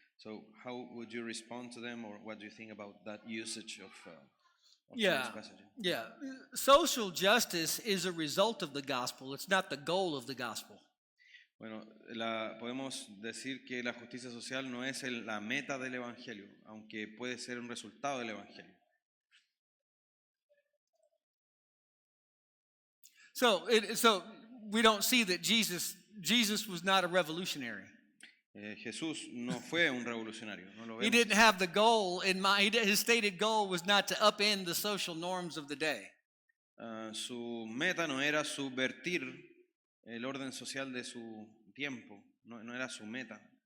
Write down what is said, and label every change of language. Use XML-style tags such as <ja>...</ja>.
<en>So how would you respond to them, or what do you think about that usage of this passage? Yeah. Social justice is a result of the gospel. It's not the goal of the gospel.</en> <es>Bueno, podemos decir que la justicia social no es la meta del Evangelio, aunque puede ser un resultado del Evangelio.</es> <en>So we don't see that Jesus was not a revolutionary.</en> <es>Jesús no fue un revolucionario, no lo</es> <en>He</en> <es>vemos.</es> <en>didn't have the goal in mind. His stated goal was not to upend the social norms of the day.</en> <es>Su meta no era subvertir el orden social de su tiempo, no era su meta.</es>